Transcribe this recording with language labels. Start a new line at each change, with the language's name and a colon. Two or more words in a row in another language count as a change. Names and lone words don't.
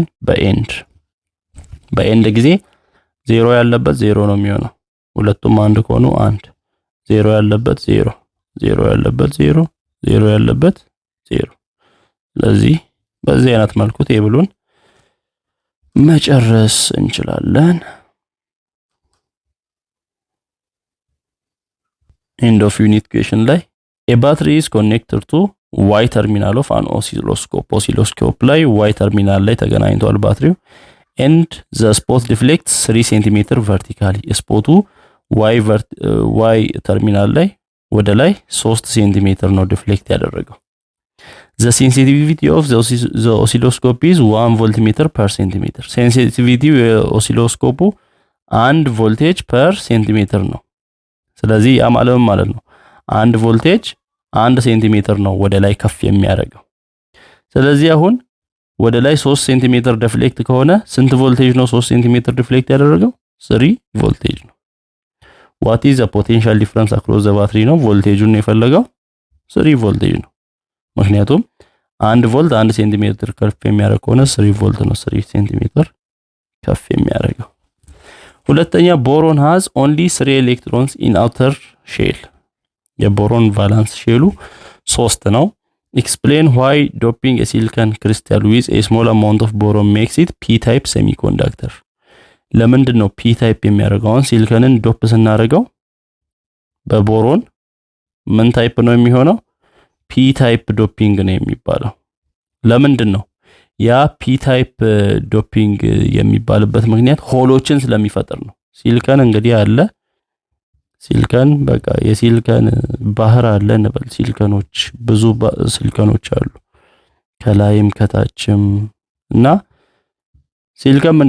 Amharic: በኤንድ። በኤንድ ጊዜ 0 ያለበት 0 ነው የሚሆነው። ሁለቱም 1 ከሆኑ 1፣ 0 ያለበት 0፣ 0 ያለበት 0፣ 0 ያለበት 0። ስለዚህ በዚህ አይነት መልኩ ቴብሉን መጨረስ እንችላለን።
English: End of unit question
Amharic: ላይ
English: a battery is connected to y terminal of an oscilloscope
Amharic: ላይ
English: y terminal
Amharic: ላይ ተገናኝቷል ባትሪው
English: and the spot deflects 3 cm vertically
Amharic: ስፖቱ
English: y terminal
Amharic: ላይ ወደ ላይ 3 cm ነው ዲፍሌክት ያደረገው።
English: the sensitivity of the oscilloscope is 1 voltmeter per centimeter sensitivity
Amharic: ኦሲሎስኮፑ 1 ቮልቴጅ
English: per centimeter
Amharic: ነው። ስለዚህ ያ ማለት ነው 1 ቮልቴጅ 1 ሴንቲሜትር ነው ወደ ላይ ከፍ የሚያደርገው። ስለዚህ አሁን ወደ ላይ 3 ሴንቲሜትር ዲፍሌክት ከሆነ ስንት ቮልቴጅ ነው 3 ሴንቲሜትር ዲፍሌክት ያደረገው? 3 ቮልቴጅ ነው።
English: what is the potential difference across the battery
Amharic: ነው ቮልቴጁን የፈለገው 3 ቮልቴጅ ነው። ምክንያቱም 1 ቮልት 1 ሴንቲሜትር ከፍ የሚያደርግ ከሆነ 3 ቮልት ነው 3 ሴንቲሜትር ከፍ የሚያደርገው። ሁለተኛ ቦሮን
English: has only 3 electrons in outer shell
Amharic: የቦሮን ቫላንስ ሼሉ 3 ነው።
English: explain why doping a silicon crystal with a small amount of boron makes it p type semiconductor
Amharic: ለምንድን ነው
English: p type
Amharic: የሚያደርገው? ሲሊከንን ዶፕ ስናደርገው በቦሮን ምን ታይፕ ነው የሚሆነው?
English: p type doping
Amharic: ነው የሚባለው። ለምንድን ነው ያ
English: p type doping
Amharic: የሚባልበት ምክንያት ሆሎችን ስለሚፈጥር ነው። ሲሊከን እንግዲህ አለ ሲሊከን በቃ የሲሊከን ባህር አለ እንበል። ሲሊከኖች ብዙ ሲሊከኖች አሉ ከላይም ከታችም እና ሲሊከን ምንድነው?